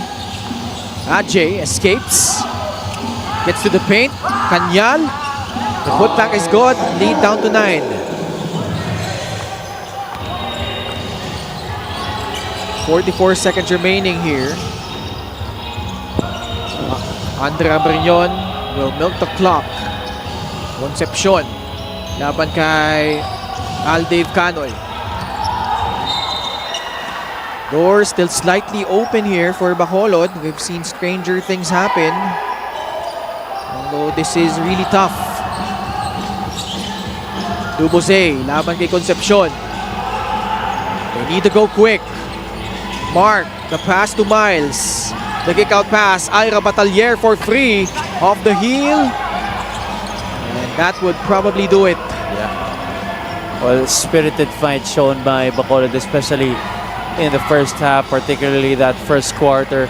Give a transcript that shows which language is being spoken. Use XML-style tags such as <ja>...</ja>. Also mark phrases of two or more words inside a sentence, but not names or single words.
<en>Ajay escapes. Gets to the paint. Kanyal. The putback is good. Lead down to 9. .44 seconds remaining here. Andre Abriñon will milk the clock. Concepcion.</en> <tl>Laban kay</tl> <en>Aldave Canoy. Door still slightly open here for Bacolod. We've seen stranger things happen. Although this is really tough. Duboze,</en> <tl>laban kay</tl> <en>Concepcion. They need to go quick. Mark, the pass to Miles. The kick out pass, Ira Batalier for free. Off the heel. And that would probably do it. Well, spirited fight shown by Bacolod, especially in the first half, particularly that first quarter.</en>